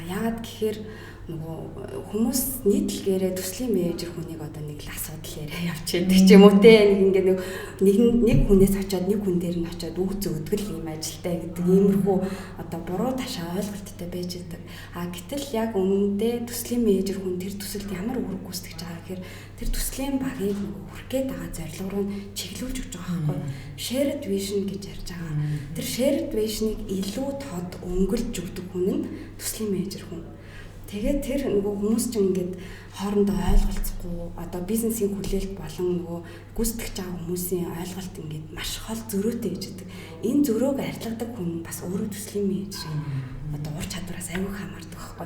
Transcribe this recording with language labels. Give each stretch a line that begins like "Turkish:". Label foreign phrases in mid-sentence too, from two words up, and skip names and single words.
Mongolian: Яагаад гэхээр нөгөө хүмүүс нийтлэгээрээ төслийн менежер хүнийг одоо нэг л асуудал яриа явчихдаг ч юм уу те нэг ингээд нэг хүнээс очиод нэг хүн дээр нь очиод үг зөгдөг юм ажилтай гэдэг иймэрхүү одоо буруу ташаа ойлголттой байж байгаа. Гэтэл яг үнэндээ төслийн менежер хүн тэр төсөлд ямар үүрэг гүйцэтгэж байгаа гэхээр тэр төслийн багийг нөгөө хүрх гээд байгаа зорилго руу чиглүүлж өгч байгаа байхгүй.
English: Shared vision
Mongolian: гэж ярьж байгаа. Тэр
English: shared vision-
Mongolian: ыг илүү тод өнгөлж өгдөг хүн нь төслийн менежер хүн. Тэгээд тэр нөгөө хүмүүс чинь ингээд хоорондоо ойлголцохгүй одоо бизнесийн хүлээлт болон нөгөө гүйцэтгэж байгаа хүмүүсийн ойлголт ингээд маш хол зөрүүтэй гэж байдаг. Энэ зөрөөг арилгадаг хүн бас өөрөө төслийн менежер одоо ур чадвараас аюул хамаардаг байхгүй.